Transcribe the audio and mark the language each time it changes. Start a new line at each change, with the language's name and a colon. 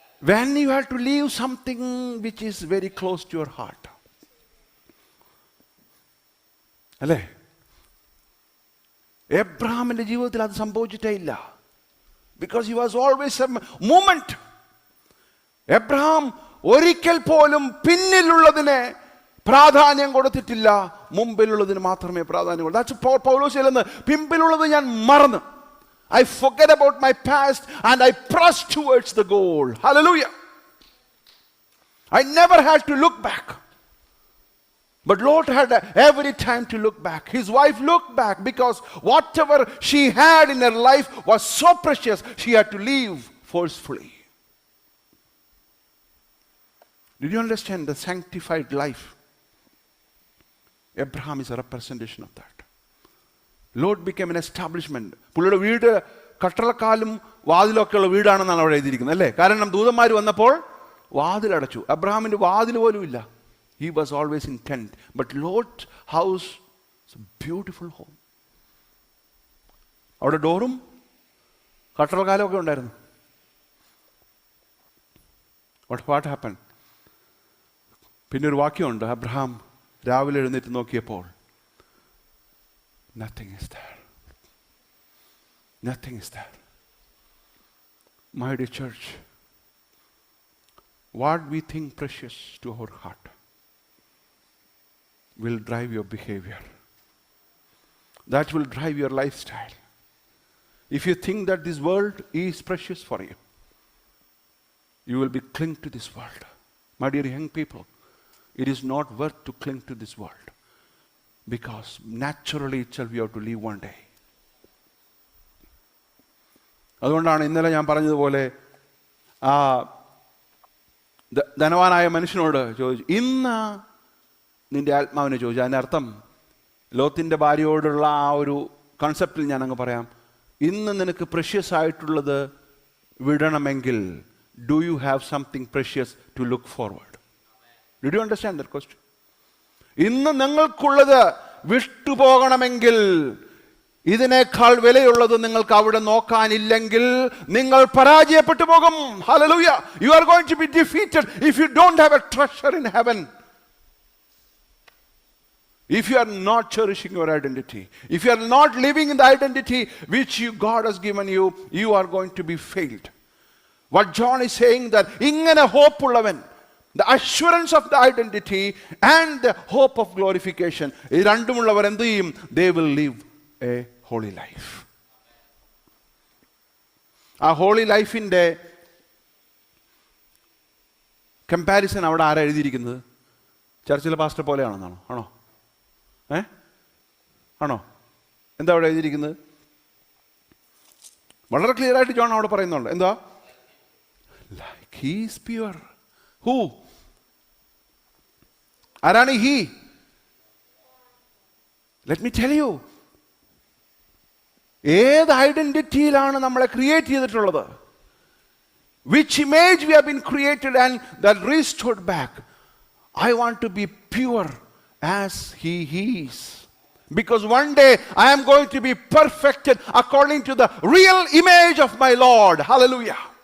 English: When you have to leave something which is very close to your heart.
Malayalam: അല്ലേ? എബ്രഹാമിന്റെ ജീവിതത്തിൽ അത് സംഭവിച്ചിട്ടേ ഇല്ല.
English: Because he was always a movement.
Malayalam: Abraham ഒരിക്കൽ പോലും പിന്നിലുള്ളതിനെ പ്രാധാന്യം കൊടുത്തിട്ടില്ല, മുമ്പിലുള്ളതിന് മാത്രമേ പ്രാധാന്യം കൊടുത്തു. പൗലോസ് ചെല്ലുന്നത് പിമ്പിലുള്ളത് ഞാൻ മറന്ന്
English: I forget about my past and I press towards the goal. Hallelujah. I never had to look back. But Lot had every time to look back. His wife looked back because whatever she had in her life was so precious, she had to leave forcefully. Did you understand the sanctified life? Abraham is a representation of that. Lot became an establishment.
Malayalam: പുള്ളിയുടെ വീട് കട്ടളക്കാലും വാതിലൊക്കെയുള്ള വീടാണെന്നാണ് അവിടെ എഴുതിയിരിക്കുന്നത് അല്ലേ? കാരണം ദൂതന്മാർ വന്നപ്പോൾ വാതിലടച്ചു. അബ്രഹാമിന്റെ വാതിൽ പോലും ഇല്ല.
English: He was always in tent. But Lot's house is a beautiful home.
Malayalam: അവിടെ ഡോറും കട്ടളക്കാലും ഒക്കെ ഉണ്ടായിരുന്നു.
English: What happened?
Malayalam: പിന്നെ ഒരു വാക്യമുണ്ട്. അബ്രഹാം രാവിലെ എഴുന്നേറ്റ് നോക്കിയപ്പോൾ
English: nothing is there. Nothing is there. My dear church, what we think precious to our heart will drive your behavior. That will drive your lifestyle. If you think that this world is precious for you, you will be cling to this world. My dear young people, it is not worth to cling to this world. Because naturally itself you have to leave one day.
Malayalam: അതുകൊണ്ടാണ് ഇന്നലെ ഞാൻ പറഞ്ഞതുപോലെ ആ ധനവാനായ മനുഷ്യനോട് ചോദിച്ചു, ഇന്ന് നിന്റെ ആത്മാവിനെ ചോദിച്ചു. അതിനർത്ഥം ലോത്തിൻ്റെ ഭാര്യയോടുള്ള ആ ഒരു കൺസെപ്റ്റിൽ ഞാൻ അങ്ങ് പറയാം. ഇന്ന് നിനക്ക് പ്രഷ്യസ് ആയിട്ടുള്ളത് വിടണമെങ്കിൽ
English: Do you have something precious to look forward? Did you understand that question?
Malayalam: ഇന്ന് നിങ്ങൾക്കുള്ളത് വിട്ടുപോകണമെങ്കിൽ, ഇതിനേക്കാൾ വിലയുള്ളത് നിങ്ങൾക്ക് അവിടെ നോക്കാനില്ലെങ്കിൽ നിങ്ങൾ പരാജയപ്പെട്ടു പോകും.
English: Hallelujah. You are going to be defeated if you don't have a treasure in heaven. If you are not cherishing your identity, if you are not living in the identity which God has given you, you are going to be failed. What John is saying that
Malayalam: ingane hope ullavan,
English: the assurance of the identity and the hope of glorification,
Malayalam: ee രണ്ടും ഉള്ളവർ എന്ത് ചെയ്യും?
English: They will live a holy life.
Malayalam: ആ holy ലൈഫിൻ്റെ comparison അവിടെ ആരാ എഴുതിയിരിക്കുന്നത്? ചർച്ചിലെ pastor പോലെയാണെന്നാണോ? ആണോ? ആണോ? എന്താ അവിടെ എഴുതിയിരിക്കുന്നത്? വളരെ ക്ലിയർ ആയിട്ട് ജോൺ അവിടെ പറയുന്നുണ്ട്. എന്താ?
English: Like he is pure. Who?
Malayalam: ആരാണ് he?
English: Let me tell you.
Malayalam: ഏത് ഐഡന്റിറ്റിയിലാണ് നമ്മളെ ക്രിയേറ്റ് ചെയ്തിട്ടുള്ളത്?
English: Which image we have been created and that restored back. I want to be pure as he is. Because one day I am going to be perfected according to the real image of my Lord. Hallelujah.